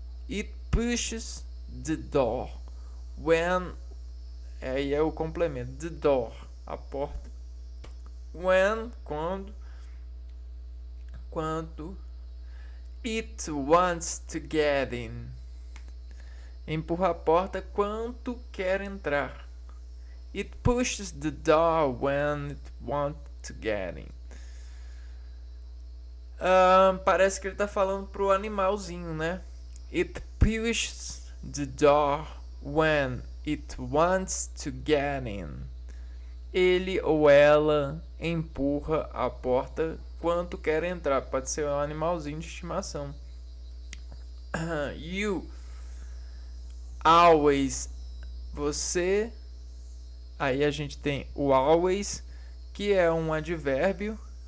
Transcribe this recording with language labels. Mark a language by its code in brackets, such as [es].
[en] It pushes the door when, [pt] aí é o complemento, [en] the door, [pt] a porta. [en] When, [pt] quando. [en] It wants to get in. [pt] Empurra a porta quando quer entrar. [en] It pushes the door when it wants to get in. [pt] Parece que ele está falando pro animalzinho, né? [en] It pushes the door when it wants to get in. [pt] Ele ou ela empurra a porta quando quer entrar. Pode ser um animalzinho de estimação. [en] You always, [pt] você. Aí a gente tem o always, que é um advérbio.